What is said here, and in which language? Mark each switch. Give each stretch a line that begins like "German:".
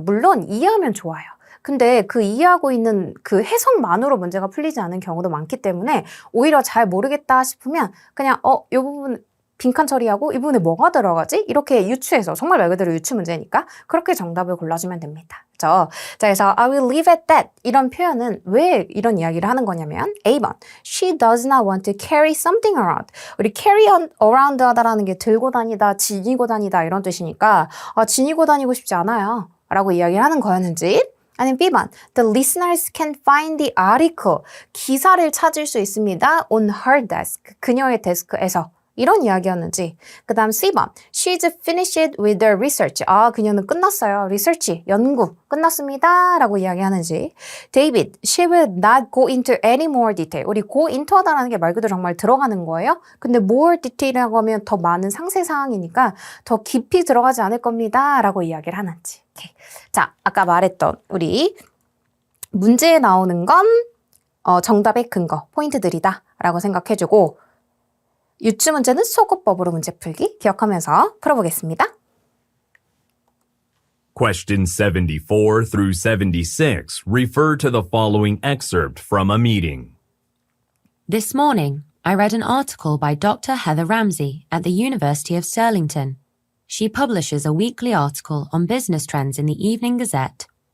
Korean: 물론 이해하면 좋아요. 근데 그 이해하고 있는 그 해석만으로 문제가 풀리지 않은 경우도 많기 때문에 오히려 잘 모르겠다 싶으면 그냥 이 부분 빈칸 처리하고 이 부분에 뭐가 들어가지? 이렇게 유추해서 정말 말 그대로 유추 문제니까 그렇게 정답을 골라주면 됩니다. 그렇죠? 자, 그래서
English: I will leave at that
Korean: 이런 표현은 왜 이런 이야기를 하는 거냐면 A번
English: She does not want to carry something around.
Korean: 우리 carry around 하다라는 게 들고 다니다, 지니고 다니다 이런 뜻이니까 지니고 다니고 싶지 않아요 라고 이야기를 하는 거였는지 아니면 B번
English: The listeners can find the article.
Korean: 기사를 찾을 수 있습니다.
English: on her desk.
Korean: 그녀의 데스크에서. 이런 이야기였는지. 그 다음 C번
English: She's finished with her research.
Korean: 그녀는 끝났어요. 리서치, 연구 끝났습니다. 라고 이야기하는지.
English: David, she will not go into any more detail.
Korean: 우리 go into 하다라는 게 말 그대로 정말 들어가는 거예요. 근데
English: more detail
Korean: 이라고 하면 더 많은 상세 사항이니까 더 깊이 들어가지 않을 겁니다. 라고 이야기를 하는지. 오케이. 자, 아까 말했던 우리 문제에 나오는 건 정답의 근거, 포인트들이다. 라고 생각해주고 유추 문제는 속어법으로 문제 풀기 기억하면서 풀어보겠습니다.
English: Questions 74 through 76 refer to the following excerpt from a meeting. This morning, I read an article by Dr. Heather Ramsey at the University of Stirlington. She publishes a weekly article on business trends in the Evening Gazette.